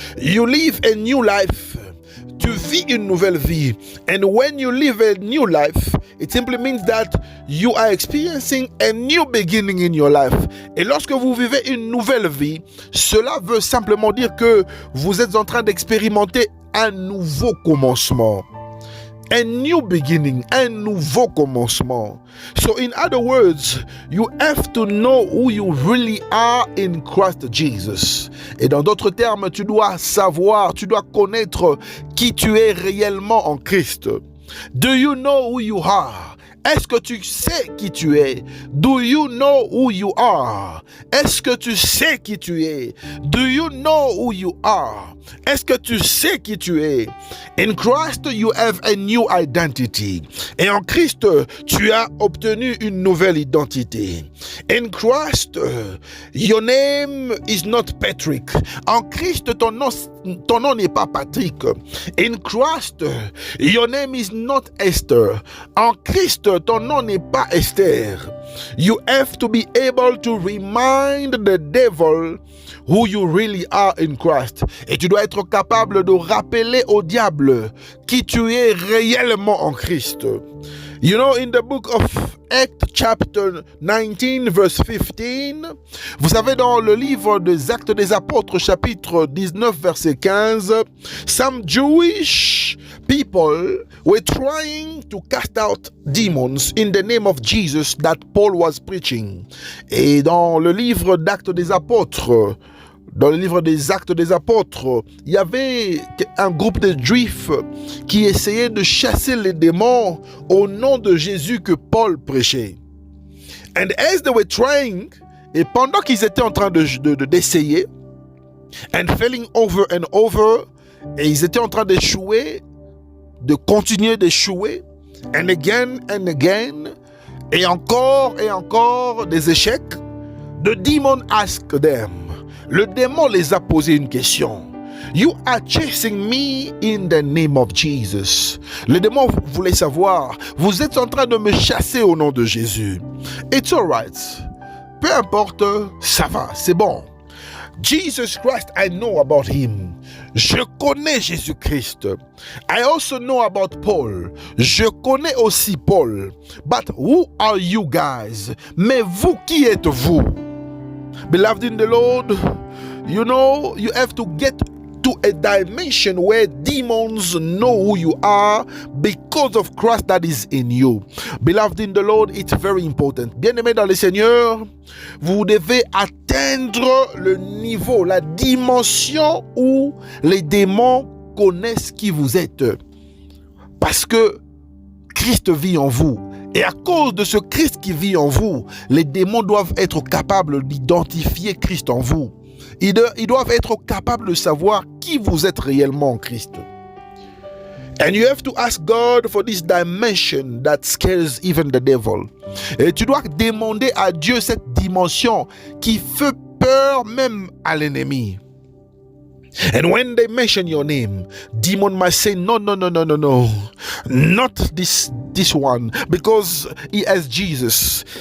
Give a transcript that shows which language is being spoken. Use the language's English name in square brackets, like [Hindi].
[English] You live a new life. [French] Tu vis une nouvelle vie. [English] And when you live a new life, it simply means that you are experiencing a new beginning in your life. [French] Et lorsque vous vivez une nouvelle vie, cela veut simplement dire que vous êtes en train d'expérimenter un nouveau commencement. [English] A new beginning, [French] un nouveau commencement. [English] So in other words, you have to know who you really are in Christ Jesus. [French] Et dans d'autres termes, tu dois savoir, tu dois connaître qui tu es réellement en Christ. [English] Do you know who you are? [French] Est-ce que tu sais qui tu es? [English] Do you know who you are? [French] Est-ce que tu sais qui tu es? [English] Do you know who you are? [French] Est-ce que tu sais qui tu es? [English] In Christ, you have a new identity. [French] Et en Christ, tu as obtenu une nouvelle identité. [English] In Christ, your name is not Patrick. [French] En Christ, ton nom n'est pas Patrick. [English] In Christ, your name is not Esther. [French] En Christ, ton nom n'est pas Esther. [English] You have to be able to remind the devil who you really are in Christ. [French] Et tu dois être capable de rappeler au diable qui tu es réellement en Christ. [English] You know, in the book of Acts chapter 19 verse 15, [French] vous savez dans le livre des Actes des Apôtres chapitre 19 verset 15, [English] some Jewish people were trying to cast out demons in the name of Jesus that Paul was preaching. [French] Et dans le livre d'Actes des Apôtres, dans le livre des Actes des Apôtres, il y avait un groupe de Juifs qui essayaient de chasser les démons au nom de Jésus que Paul prêchait. [English] And as they were trying, [French] et pendant qu'ils étaient en train d'essayer, [English] and failing over and over, [French] et ils étaient en train d'échouer, de continuer d'échouer, [English] and again, [French] et encore des échecs, [English] the demon asked them. [French] Le démon les a posé une question. [English] You are chasing me in the name of Jesus. [French] Le démon voulait savoir, vous êtes en train de me chasser au nom de Jésus. [English] It's alright. [French] Peu importe, ça va, c'est bon. [English] Jesus Christ, I know about him. [French] Je connais Jésus-Christ. [English] I also know about Paul. [French] Je connais aussi Paul. [English] But who are you guys? [French] Mais vous, qui êtes-vous? [English] Beloved in the Lord, you know, you have to get to a dimension where demons know who you are because of Christ that is in you. Beloved in the Lord, it's very important. [French] Bien-aimés dans le Seigneur, vous devez atteindre le niveau, la dimension où les démons connaissent qui vous êtes. Parce que Christ vit en vous. Et à cause de ce Christ qui vit en vous, les démons doivent être capables d'identifier Christ en vous. Ils doivent être capables de savoir qui vous êtes réellement en Christ. [English] And you have to ask God for this dimension that scares even the devil. [French] Et tu dois demander à Dieu cette dimension qui fait peur même à l'ennemi. [English] And when they mention your name, demon might say, no, not this one, because he has Jesus.